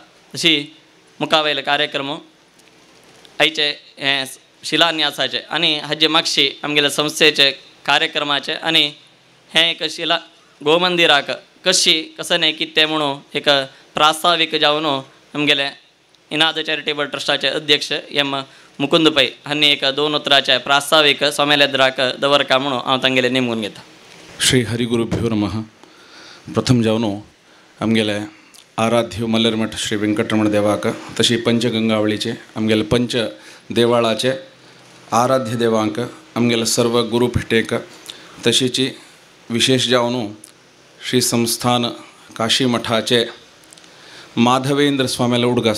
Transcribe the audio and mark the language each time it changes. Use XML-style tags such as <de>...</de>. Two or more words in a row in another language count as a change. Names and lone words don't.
<kok>तशी मुखावेले कार्यक्रम आयचे हें शिलान्यासाचे आनी हाजे मागशी आमगेले संस्थेचे कार्यक्रमाचे आनी हें एक गोमंदिराक कसं कितें म्हणून एक प्रास्ताविक जावन आमगेले इनाद चॅरिटेबल ट्रस्टाचे अध्यक्ष एम मुकुंद पै हांणी एक 2 उतराचे प्रास्ताविक स्वामेलेद्राक दवरका म्हणून हांव तांगेले नेमून घेता.</kok> <sa>श्री हरिगुरुभ्यो नमः.</sa> <kok>प्रथम जावन आमगेले आराध्य मल्लरमठ श्री वेंकटरमण देवाक तशी पंचगंगावळीचे आमगेले पंच देवाळाचे आराध्य देवांक आमगेले सर्व गुरुपिठेक तशीच विशेष जावन श्री संस्थान काशी मठाचे माधवेंद्र स्वामेला उडगास</kok>